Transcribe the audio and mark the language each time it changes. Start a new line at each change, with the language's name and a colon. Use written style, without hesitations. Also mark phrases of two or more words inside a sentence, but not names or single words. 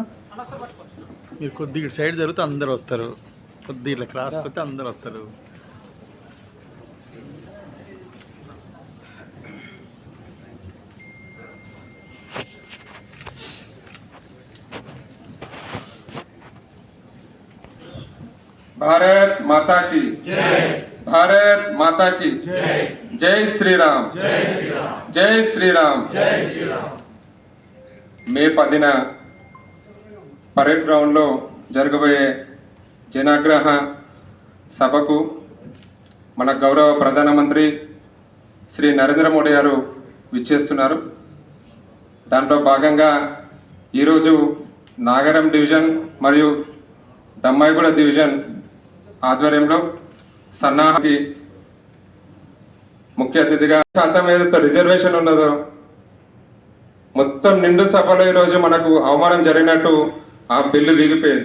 Telugu: మీరు కొద్దిగా సైడ్ జరిగితే అందరు వస్తారు, కొద్దిగా ఇట్లా క్రాస్ పోతే అందరు వస్తారు.
Hindi: भारत माता की जय, भारत माता की जय, जय श्री राम, जय श्री राम, जय श्री राम, जय श्री राम.
Telugu: మే 10న పరేడ్ గ్రౌండ్లో జరగబోయే జనాగ్రహ సభకు మన గౌరవ ప్రధానమంత్రి శ్రీ నరేంద్ర మోడీ గారు విచ్చేస్తున్నారు. దాంట్లో భాగంగా ఈరోజు నాగరం డివిజన్ మరియు దమ్మాయిగూడ డివిజన్ ఆధ్వర్యంలో సన్నాహి ముఖ్య అతిథిగా శాతం ఏదైతే రిజర్వేషన్ ఉన్నదో మొత్తం నిండు సభలో ఈరోజు మనకు అవమానం జరిగినట్టు ఆ బిల్లు వీగిపోయింది.